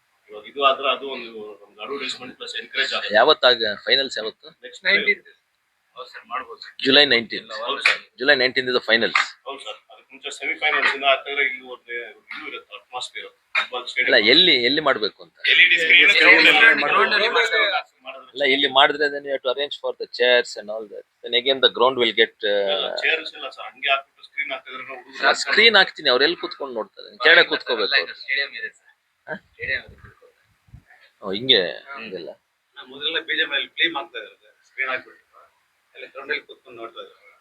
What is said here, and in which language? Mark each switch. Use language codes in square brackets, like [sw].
[kn] ಇವಾಗ ಇದು ಆದ್ರೆ ಅದು ಒಂದು ಅಡ್ವರ್ಟೈಸ್ಮೆಂಟ್ ಪ್ಲಸ್ ಎನ್ಕರೇಜ್ ಆಗುತ್ತೆ. ಯಾವತ್ತಾಗ ಫೈನಲ್ಸ್ ಯಾವತ್ತು? [en] next [kn] 19th. ಹೌದು ಸರ್, ಮಾಡ್ಬೋದು. [en] July 19th. July 19th is the finals. [kn] ಹೌದು ಸರ್, ಅದಕ್ಕೆ ಮುಂಚೆ ಸೆಮಿಫೈನಲ್ಸ್ ಇಂದ ಆಗ್ತಾರೆ. ಇಲ್ಲಿ ಒಂದು ಇದು ಇರುತ್ತೆ ಅಟ್ಮಾಸ್ಫಿಯರ್ ಫುಟ್ಬಾಲ್ ಅಲ್ಲ, [en] stadium [kn] ಎಲ್ಲಿ ಮಾಡಬೇಕು ಅಂತ? [en] LED screen [kn] ಗ್ರೌಂಡ್ ಅಲ್ಲಿ ಅಲ್ಲ, ಇಲ್ಲಿ ಮಾಡಿದ್ರೆ [en] then you have to arrange for the chairs and all that. Then again the ground will get [kn] chairs ಇಲ್ಲ ಸರ್, ಹಂಗೆ ಹಾಕ್ಬಿಟ್ಟು ಸ್ಕ್ರೀನ್ ಹಾಕಿದ್ರೆ ಸ್ಕ್ರೀನ್ ಹಾಕ್ತೀನಿ, ಅವ್ರು ಎಲ್ಲಿ ಕೂತ್ಕೊಂಡು ನೋಡ್ತಾರೆ? ಕೆಳಗಡೆ ಕೂತ್ಕೋಬೇಕು ಅವ್ರು. ಸ್ಟೇಡಿಯಂ ಇದೆ ಸರ್. ಸ್ಟೇಡಿಯಂ ಹಿಂಗೆ ಹಿಂಗೆಲ್ಲ ಮೊದಲೆಲ್ಲ BGML ಫಿಲ್ಮ್ ಆಗ್ತಾ ಇದ್ದಾರೆ, ಸ್ಕ್ರೀನ್ ಹಾಕ್ಬಿಟ್ಟು ಎಲ್ಲ ಗ್ರೌಂಡ್ ಅಲ್ಲಿ ಕೂತ್ಕೊಂಡು ನೋಡ್ತಾ ಇದ್ದಾರೆ.